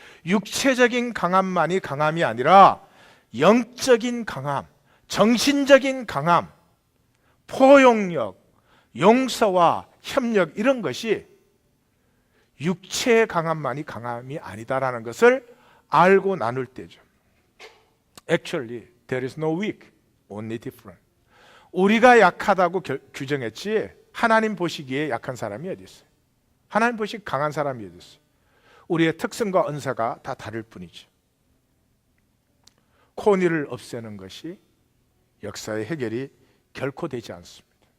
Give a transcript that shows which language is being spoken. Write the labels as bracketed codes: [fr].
[ko] 육체적인 강함만이 강함이 아니라 영적인 강함, 정신적인 강함, 포용력, 용서와 협력, 이런 것이 육체의 강함만이 강함이 아니다라는 것을 알고 나눌 때죠. [en] Actually, there is no weak, only different. [ko] 우리가 약하다고 규정했지 하나님 보시기에 약한 사람이 어디 있어요? 하나님 보시기에 강한 사람이 어디 있어요? 우리의 특성과 은사가 다 다를 뿐이죠. 코니를 없애는 것이 역사의 해결이 결코 되지 않습니다.